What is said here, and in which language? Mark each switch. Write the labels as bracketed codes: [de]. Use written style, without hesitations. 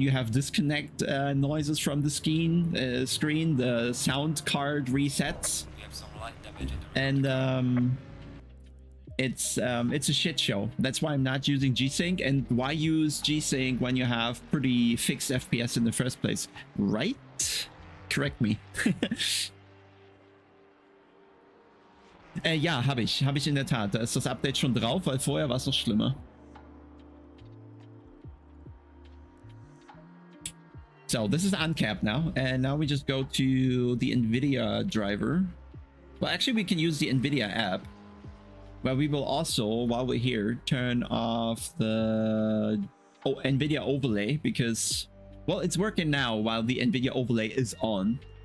[en] You have disconnect noises from the screen, the sound card resets, We have some light damage in the and it's a shit show. That's why I'm not using G-Sync. And why use G-Sync when you have pretty fixed FPS in the first place, right? Correct me. [de] Ja, habe ich in der Tat. Da ist das Update schon drauf, weil vorher war es noch schlimmer. [en] So this is uncapped now, and now we just go to the NVIDIA driver. Well, actually we can use the NVIDIA app, but we will also, while we're here, turn off the NVIDIA overlay, because, well, it's working now while the NVIDIA overlay is on.